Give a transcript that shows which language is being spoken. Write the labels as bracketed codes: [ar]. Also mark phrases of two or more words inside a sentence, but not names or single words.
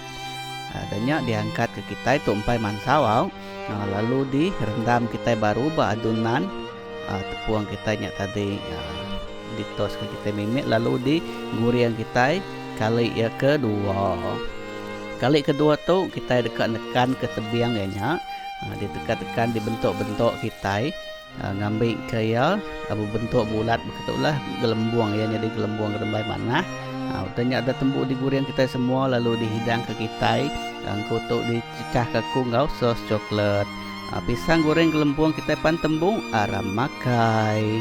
[iba] Adanya diangkat ke kita itu umpai mansawau. Lalu direndam kita baru adunan tepung kitanya tadi ditos ke kita mimit, lalu diguriang kita kali ya kedua. Kali kedua tu kita dekat-dekan ke tebiang nya, ditekan-tekan dibentuk-bentuk kita, ngambil kaya bentuk bulat begitulah gelembung ya, jadi gelembung gerembai mana. Utanya ada tembuk diguriang kita semua, lalu dihidang ke kita, kotok dicecah ke kungau sos coklat. Pisang goreng gelembung kita pan tembung aram makai.